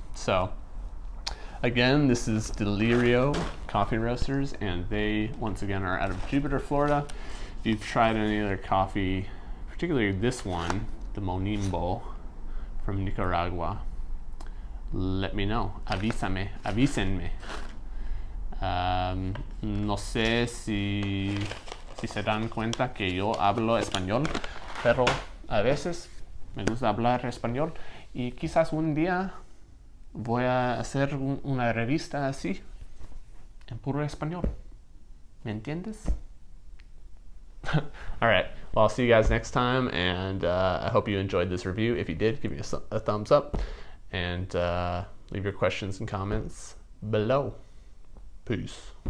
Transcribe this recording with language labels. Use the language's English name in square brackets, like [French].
[English] So again, this is Delirio Coffee Roasters, and they once again are out of Jupiter, Florida. If you've tried any other coffee, particularly this one, the Monimbo from Nicaragua, let me know. [Spanish] Avísenme. No sé si se dan cuenta que yo hablo español, pero a veces me gusta hablar español y quizás un día voy a hacer una revista así, en puro español. ¿Me entiendes? [English] All right. Well, I'll see you guys next time, and I hope you enjoyed this review. If you did, give me a thumbs up, and leave your questions and comments below. Peace.